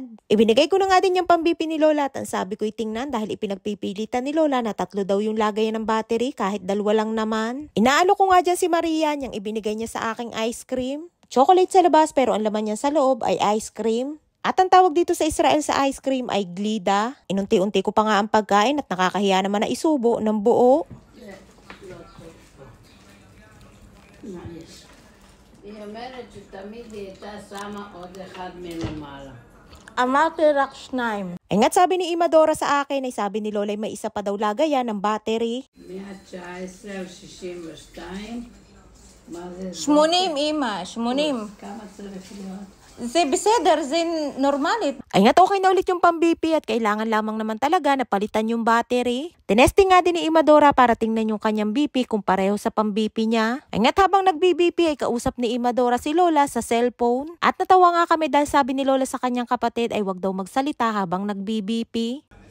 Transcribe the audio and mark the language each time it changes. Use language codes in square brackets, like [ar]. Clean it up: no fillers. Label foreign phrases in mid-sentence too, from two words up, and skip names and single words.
[tl] Ibinigay ko na nga din yung pambipi ni Lola at ang sabi ko tingnan dahil ipinagpipilitan ni Lola na 3 daw yung lagayan ng battery kahit 2 lang naman. Inaalo ko nga dyan si Maria yung ibinigay niya sa aking ice cream. Chocolate sa labas pero ang laman niya sa loob ay ice cream. At ang tawag dito sa Israel sa ice cream ay glida. Inunti-unti ko pa nga ang pagkain at nakakahiya naman na isubo ng buo. [he] היא אומרת שתמיד היא הייתה שמה עוד אחד מלמעלה. אמרתי רק 2. [tl] Ay nga't sabi ni Ima Dora sa akin ay sabi ni Lola ay may isa pa daw lagayan ng battery. [he] 119 ו-62. מה זה? 80 אמא, 80. כמה צריך להיות? זה בסדר, זה נורמלית. [tl] Ay nga't okay na ulit yung pang-BP at kailangan lamang naman talaga na palitan yung battery. Tinesting nga din ni Ima Dora para tingnan yung kanyang BP kung pareho sa pang-BP niya. Ay nga't habang nag-BP ay kausap ni Ima Dora si Lola sa cellphone. At natawa nga kami dahil sabi ni Lola sa kanyang kapatid ay wag daw magsalita habang nag-BP.